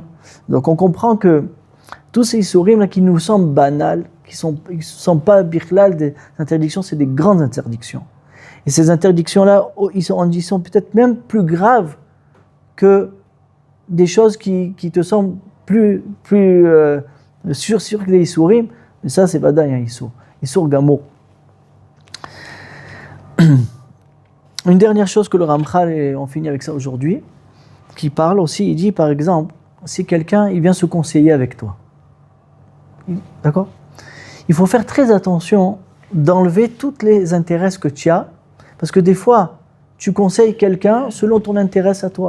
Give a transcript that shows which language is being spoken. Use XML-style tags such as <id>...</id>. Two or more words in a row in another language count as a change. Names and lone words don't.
<fr>Donc on comprend que tous ces isurim là qui nous semblent banals, qui ne sont pas birlal des interdictions, c'est des grandes interdictions. Et ces interdictions-là, ils sont peut-être même plus graves que des choses qui te semblent plus sûres que les isurim. Mais ça, c'est Vadaï, un isur.</fr> <he>איסור גמור.</he> <fr>Une dernière chose que le Ramchal, et on finit avec ça aujourd'hui, qui parle aussi, il dit par exemple, si quelqu'un il vient se conseiller avec toi, d'accord ? Il faut faire très attention d'enlever tous les intérêts que tu as, parce que des fois, tu conseilles quelqu'un selon ton intérêt à toi.</fr>